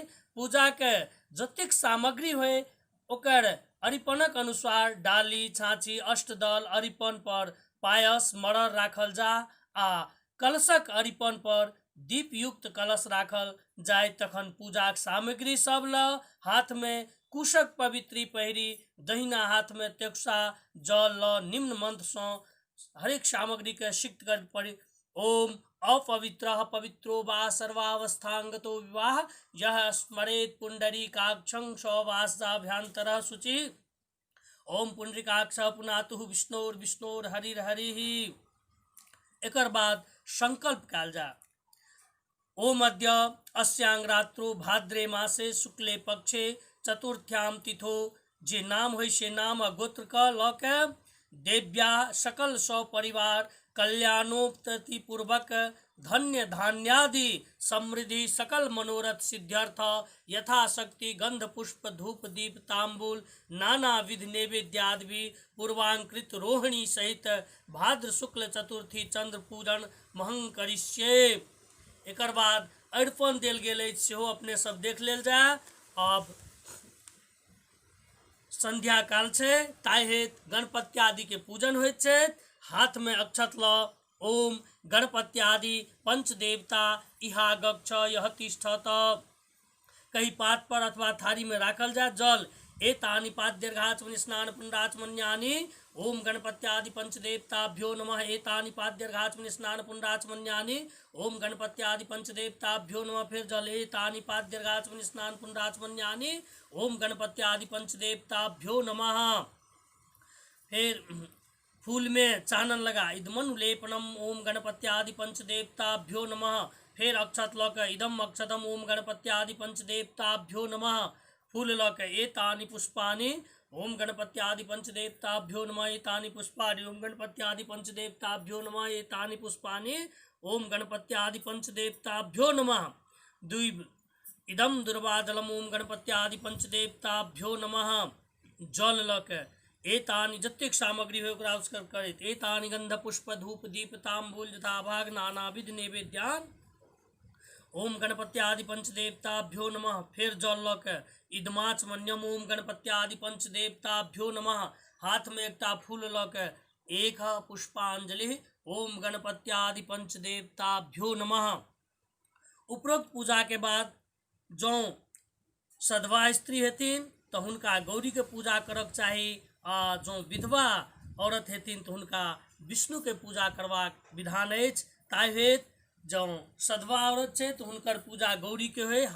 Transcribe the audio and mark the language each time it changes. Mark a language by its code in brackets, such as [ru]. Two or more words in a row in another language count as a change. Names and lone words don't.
[mai] पूजा के जतेक सामग्री होय ओकर अरिपनक अनुसार डाली छाछी अष्टदल अरिपन पर पायस मरर राखल जा आ कलशक अरिपन पर दीप युक्त कलश राखल जाय। तखन पूजा के सामग्री सब ल हाथ में कुशक पवित्री पहिरी दहिना हाथ में तेक्सा जल ल निम्न मंत्र से हरेक सामग्री के सिक्त कर पड़ी। [sa] ओम अपवित्रः पवित्रो वा सर्वावस्थांगतो विवाह यह स्मरेत पुंडरीकाक्षं सवासाभ्यंतरः शुचि। ओम पुंडरीकाक्ष पुनातु विष्णोर्विष्णोर्हरिर्हरिः। [mai] एकर बाद संकल्प कयल जा। [sa] ओम अद्य अस्यां रात्रो भाद्रे मासे शुक्ले पक्षे चतुर्थ्यां तिथो [mai] जे नाम होय से नाम गोत्र क ल के [sa] देव्या सकल सौ परिवार कल्याणोपतति पूर्वक धन्य धान्यादि समृद्धि सकल मनोरथ सिद्ध्यर्थ यथाशक्ति गंध पुष्प धूप दीप तांबूल नाना विध नैवेद्यादि पूर्वांकृत रोहिणी सहित भाद्र शुक्ल चतुर्थी चंद्र पूजन महं करिष्ये। [mai] एकर बाद अरिपन देल गेल अछि सेहो अपने सब देख लेल जाय। अब संध्या काल छै ताहि हेतु गणपति आदि के पूजन होइत छै। हाथ में अक्षत ल [sa] ओम गणपति आदि पंच देवता इहा गच्छ यह तिष्ठत [mai] कहीं पात पर अथवा थारी में राखल जाय। [sa] जल एतानि पाद्यर्घाचमनि स्नान पुण्डाचमन्यानि ओम गणपत्यादि पंचदेवताभ्यो नमः। एतानि पाद्यर्घाचमनि स्नान पुण्डाचमन्यानि ओम गणपत्यादि पंचदेवताभ्यो नमः। [mai] फिर जल [sa] एतानि पाद्यर्घाचमनि स्नान पुण्डाचमन्यानि ओम गणपत्यादि पंचदेवताभ्यो नमः। [mai] फिर फूल में चानन लगा [sa] इदमनु लेपनम ओम गणपत्यादि पंचदेवताभ्यो नमः। [mai] फिर अक्षत लक [sa] इदम अक्षतम ओम गणपत्यादि पंचदेवताभ्यो नमः। [mai] फूल लक [sa] एतानि पुष्पानि ओम गणपत्यादि पंचदेवताभ्यो नमः। एतानि पुष्पानि ओम गणपत्यादि पंचदेवताभ्यो नमः। एतानि पुष्पानि ओम गणपत्यादि पंचदेवताभ्यो नमः। द्विब इदम दुर्वादलम ओम गणपत्यादि पंचदेवताभ्यो नमः। [mai] जल लक [sa] एतानि [mai] जतेक सामग्री हो ओकरा उसकर करैत [sa] एतानि गंध पुष्प धूप दीप तांबूल यथाभाग नानाविध नैवेद्यान ओम गणपत्यादि पंचदेवताभ्यो नमः। [mai] फिर जल लक [sa] इदमाचमन्यम ओम गणपत्यादि पंचदेवताभ्यो नमः। [mai] हाथ में एकटा फूल लक [sa] एक पुष्पांजलि ओम गणपत्यादि पंचदेवताभ्यो नमः। [mai] उपरोक्त पूजा के बाद जौ सधवा स्त्री हेथिन तो हुनका गौरी के पूजा करक चाही। आ जो विधवा औरत हेथिन तो हुनका विष्णु के पूजा करबाक विधान अछि। ताहि हेतु जौ सधवा औरत छै तो हुनकर पूजा गौरी के होय।